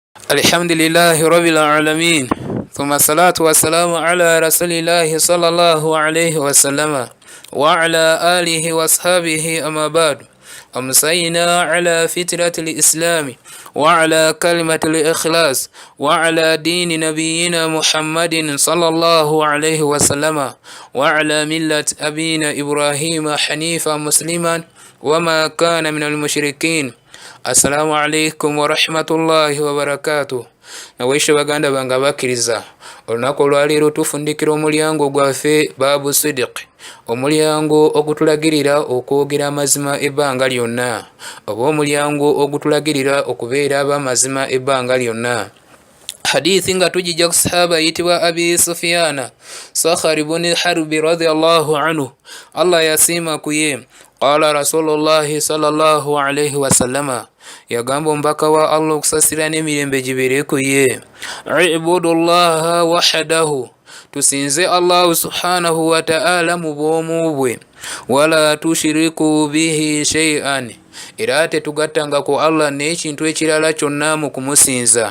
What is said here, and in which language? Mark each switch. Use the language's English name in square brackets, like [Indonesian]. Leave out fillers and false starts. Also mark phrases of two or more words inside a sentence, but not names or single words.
[Arabic] الحمد لله رب العالمين ثم الصلاة والسلام على رسول الله صلى الله عليه وسلم وعلى آله وأصحابه أما بعد أمسينا على فترة الإسلام وعلى كلمة الإخلاص وعلى دين نبينا محمد صلى الله عليه وسلم وعلى ملة أبينا إبراهيم حنيفا مسلما وما كان من المشركين. السلام عليكم ورحمة الله وبركاته. [Ganda] Nawaisha baganda banga bakiriza olunaku olwaleero tufundikira omulyango gwaffe Baabu Sidiq, omulyango ogutulagirira okwogera amazima ebbanga lyonna, oba omulyango ogutulagirira okubeera ab'amazima ebbanga lyonna. Hadithi nga tujija ku sahaba yitibwa Abi Sufyana Sakhar ibn Harbi [Arabic] رضي الله عنه, [Ganda] Allah yasiima kuye. [Arabic] قال رسول الله صلى الله عليه وسلم, [Ganda] yagamba ombaka wa Allah okusasira n'emirembe gibeere ku ye, [Arabic] اعبدوا الله وحده, [Ganda] tusinze Allah [Arabic] سبحانه وتعالى [Ganda] mu bwomu bwe, [Arabic] ولا تشركوا به شيئا, [Ganda] era tetugattanga ku Allah n'ekintu ekirala kyonna mu kumusinza.